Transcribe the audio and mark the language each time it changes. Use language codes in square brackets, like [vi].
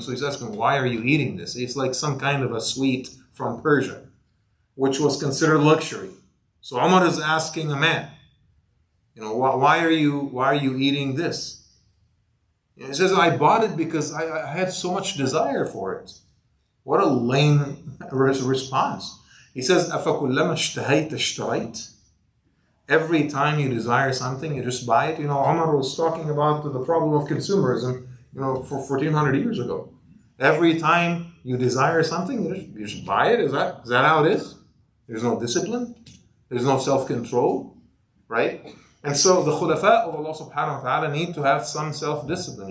[en] So he's asking, why are you eating this? It's like some kind of a sweet from Persia, which was considered luxury. So Umar is asking a man, why are you eating this? He says, I bought it because I had so much desire for it. What a lame response. He says, [ar] أَفَكُلَّمَا اشْتَهَيْتَ اشْتَرَيْتَ. [en] Every time you desire something, you just buy it. Umar was talking about the problem of consumerism, for 1400 years ago. Every time you desire something, you just buy it. Is that how it is? There's no discipline. There's no self-control, right? And so the khulafa of Allah subhanahu wa ta'ala need to have some self-discipline.